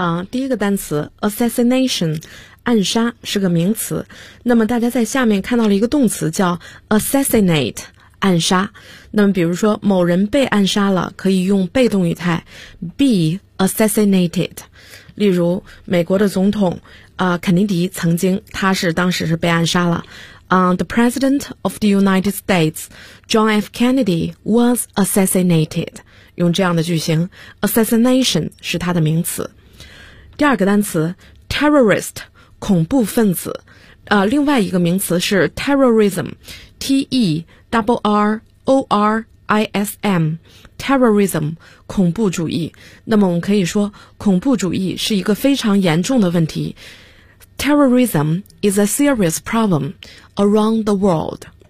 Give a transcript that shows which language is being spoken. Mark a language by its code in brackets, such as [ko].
[zh] 第一个单词 assassination，暗杀是个名词，那么大家在下面看到了一个动词叫 assassinate， 暗杀。那么比如说某人被暗杀了，可以用被动语态 [en] be assassinated。 [zh] 例如美国的总统肯尼迪曾经，他是当时是被暗杀了。 [en] The President of the United States John F. Kennedy was assassinated， [zh] 用这样的句型， assassination 是他的名词。第二个单词 terrorist，恐怖分子，另外一个名词是 terrorism，T-E-R-R-O-R-I-S-M， terrorism， 恐怖主义。那么我们可以说，恐怖主义是一个非常严重的问题。 [en] Terrorism is a serious problem around the world。